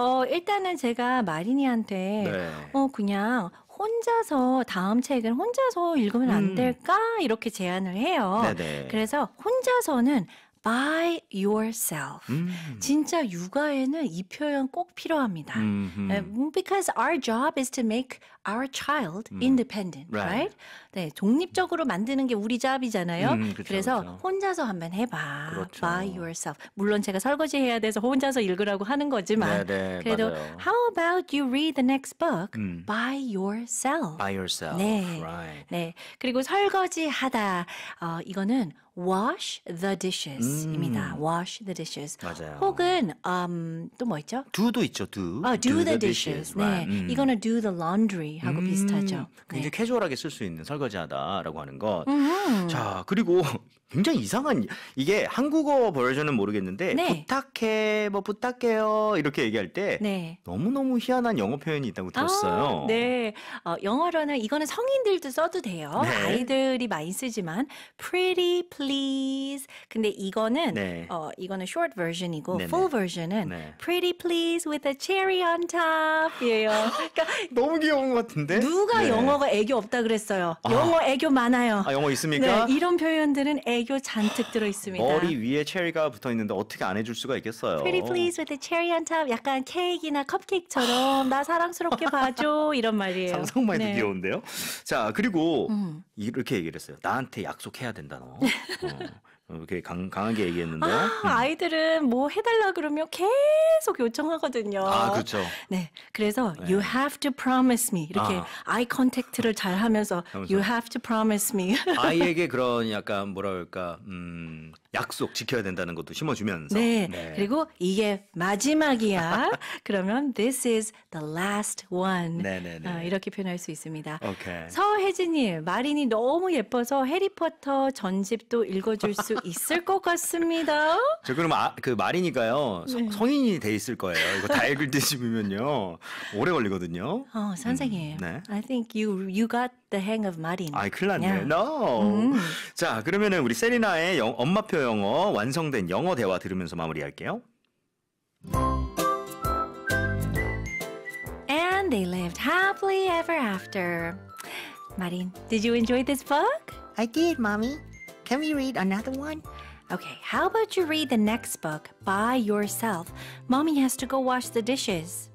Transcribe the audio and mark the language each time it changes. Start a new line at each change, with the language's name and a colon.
Korean: 일단은 제가 마린이한테 네. 그냥 혼자서 다음 책은 혼자서 읽으면 안 될까? 이렇게 제안을 해요. 네네. 그래서 혼자서는
English: by yourself.
Korean: 진짜 육아에는 이 표현 꼭 필요합니다.
English: Because our job is to make our child independent, right?
Korean: 네, 독립적으로 만드는 게 우리 잡이잖아요. 그쵸, 그래서 그쵸. 혼자서 한번 해봐. 그렇죠.
English: By yourself.
Korean: 물론 제가 설거지 해야 돼서 혼자서 읽으라고 하는 거지만 네네, 그래도 맞아요.
English: How about you read the next book by yourself? By yourself.
Korean: 네.
English: Right.
Korean: 네. 그리고 설거지 하다. 이거는
English: wash the dishes
Korean: 입니다.
English: wash the dishes.
Korean: 맞아요. 혹은 또 뭐 있죠? do도 있죠. do.
English: do the dishes. 네. Right.
Korean: 이거는
English: do the laundry
Korean: 하고 비슷하죠. 굉장히 캐주얼하게 쓸 수 있는 설거지하다라고 하는 것. 자 그리고 굉장히 이상한 이게 한국어 버전은 모르겠는데 네. 부탁해 뭐 부탁해요 이렇게 얘기할 때 네. 너무너무 희한한 영어 표현이 있다고 들었어요. 네. 영어로는 이거는 성인들도 써도 돼요. 네. 아이들이 많이 쓰지만
English: pretty please.
Korean: 근데 이거는 네. 이거는
English: short version
Korean: 이고 네네. full version은 네.
English: pretty please with a cherry on top이에요.
Korean: 그러니까 너무 귀여운 것 같은데? 누가 네. 영어가 애교 없다 그랬어요. 영어 애교 많아요. 영어 있습니까? 네, 이런 표현들은 애교 잔뜩 들어 있습니다. 머리 위에 체리가 붙어 있는데 어떻게 안 해줄 수가 있겠어요?
English: Pretty please with a cherry on top.
Korean: 약간 케이크나 컵케이크처럼 나 사랑스럽게 봐줘 이런 말이에요. 상상만 해도 네. 귀여운데요. 자 그리고 이렇게 얘기를 했어요. 나한테 약속해야 된다 너. 이렇게 강하게 얘기했는데. 아이들은 뭐 해달라 그러면 계속 요청하거든요. 그렇죠.
English: 네, 그래서 you have to promise me
Korean: 이렇게 아이 컨택트를 잘 하면서
English: you have to promise me.
Korean: 아이에게 그런 약간 뭐라 그럴까 약속 지켜야 된다는 것도 심어주면서. 네, 그리고 이게 마지막이야. 그러면
English: this is the last one.
Korean: 네네네. 이렇게 표현할 수 있습니다. 오케이. 서혜진님, 마린이 너무 예뻐서 해리포터 전집도 읽어줄 수 있을 것 같습니다. 저 그럼 그 마린이가요 성인이 돼 있을 거예요. 이거 다 읽을 때쯤이면요 오래 걸리거든요. 선생님, 네.
English: I think you got the hang of 마린.
Korean: 큰일 났네.
English: Yeah. No.
Korean: 자 그러면은 우리 세리나의 엄마표 영어 완성된 영어 대화 들으면서 마무리할게요.
English: And they lived happily ever after. Marin, did you enjoy this book? I did, mommy. Can we read another one? Okay, how about you read the next book by yourself? Mommy has to go wash the dishes.